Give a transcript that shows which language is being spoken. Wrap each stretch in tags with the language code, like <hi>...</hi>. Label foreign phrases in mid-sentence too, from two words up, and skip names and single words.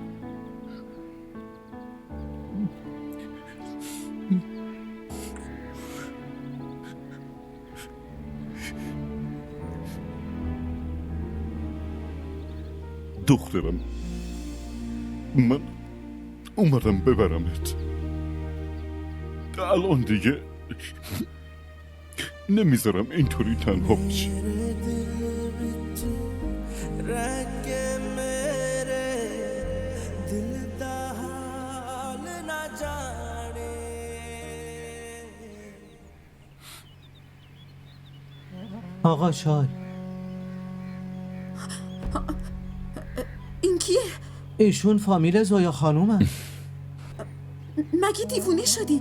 <fa>دخترم، من اومدم ببرمت. الان دیگه نمیذارم اینطوری تنها باشی.</fa> <pa>رنگ میرے دل دا حال نہ جانے.</pa> <fa>آقا چای. این کیه؟ ایشون فامیل زویا خانومن. مگه دیوونه شدی؟</fa>